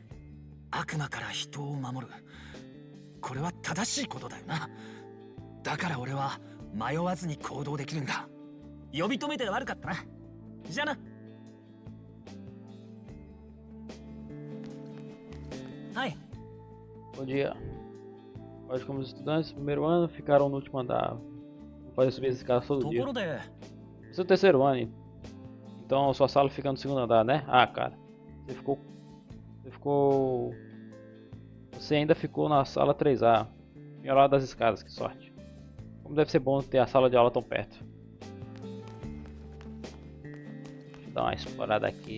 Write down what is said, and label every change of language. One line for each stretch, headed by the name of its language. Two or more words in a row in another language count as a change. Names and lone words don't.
Japanese: 悪魔から人を守る。これは正しいことだよな。だから俺は迷わずに行動できるんだ。呼び止めて悪かったな。じゃあな。はい。
Portuguese: Bom dia. Hoje, como os estudantes do primeiro ano ficaram no último andar. Vou fazer subir esse cara todo
Japanese: と
Portuguese: dia.
Japanese: ころで、
Portuguese: Esse é o terceiro ano, então sua sala fica no segundo andar, né? Ah, cara, você ainda ficou na sala 3A, ao lado das escadas, que sorte. Como deve ser bom ter a sala de aula tão perto. Deixa eu dar uma explorada aqui.